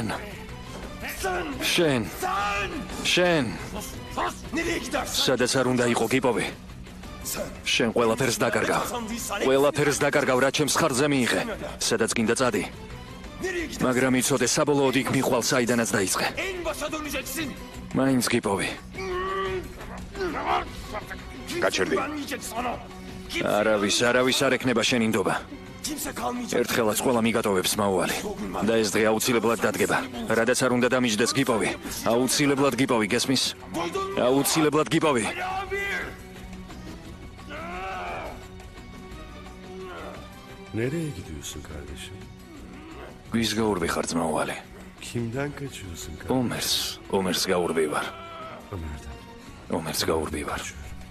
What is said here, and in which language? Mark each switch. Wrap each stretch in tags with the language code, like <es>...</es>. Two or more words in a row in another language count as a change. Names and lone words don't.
<ka>შენ. შენ. სადაც არ უნდა იყო გიპოვი. შენ ყველაფერს დაკარგავ. ყველაფერს დაკარგავ, რა ჩემს ხარჯზე მიიღე. სადაც გინდა წადი. მაგრამ იცოდე, საბოლოოდ იქ მიხვალ, საიდანაც დაიწყე.</ka> <tr>En başa döneceksin.</tr> <ka>მაინც გიპოვი. გაჭირდი.</ka> <tr>Güvenmeyecek sana.</tr> <ka>არავის არ ექნება შენი ნდობა.</ka> <tr>Kimse kalmayacak.</tr> <ka>ერთხელაც ყველა მიგატოვებს მაუვალი. და ეს დღე აუცილებლად დადგება. რადგან არ უნდა დამიჯდეს გიპოვი. აუცილებლად გიპოვი, გესმის? აუცილებლად გიპოვი.</ka> <tr>Abi. Nereye gidiyorsun kardeşim?</tr> <ka>ვის გაურბიხარ ძმაუვალი?</ka> <tr>Kimden kaçıyorsun kardeşim?</tr> <ka>ომერს გაურბივარ. Ömer'den. ომერს გაურბივარ.</ka>